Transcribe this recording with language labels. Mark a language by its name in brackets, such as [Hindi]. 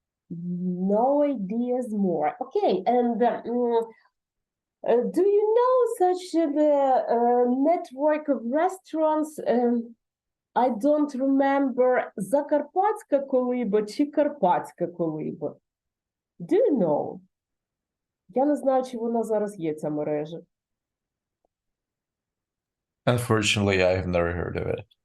[English] No ideas more. Okay, and do you know such the network of restaurants? I don't remember, Закарпатська колиба чи Карпатська колиба. Do you know? [Ukrainian] Я не знаю, чи вона зараз є, ця мережа. [English] Unfortunately, I have never heard of it.